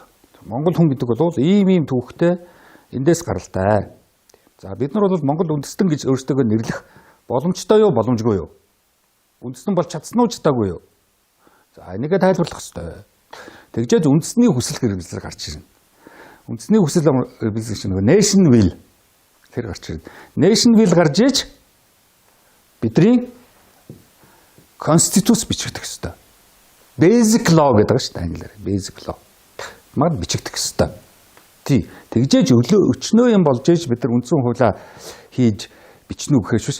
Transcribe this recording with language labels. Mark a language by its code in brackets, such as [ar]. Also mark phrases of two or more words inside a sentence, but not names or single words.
[mn] Монгол хүн гэдэг бол ийм түүхтэй эндээс гаралтай. За бид нар бол Монгол үндэстэн гэж өөрсдөө нэрлэх боломжтой юу, боломжгүй юу? Үндэстэн болж чадсан уу, чадаагүй юу? За энийгээ тайлбарлах хэрэгтэй. Тэгжээд үндэсний хүсэл хэрэгжил гарч ирнэ. Үндэсний хүсэл хэрэгжил чинь нөгөө [en] nation will [mn] тэр гарч ирнэ. [en] Nation will [mn] гарч иж бидний constitution бичигдэх хэрэгтэй. [en] Basic law [mn] гэдэг байгаа шүү дээ англиар. [en] Basic law. [mn] Мад бичигдэх хэрэгтэй. Тий. Тэгжээж өчнөө юм болж иж бид нар үндсэн хуулиа хийж бичнэ гэхээс биш.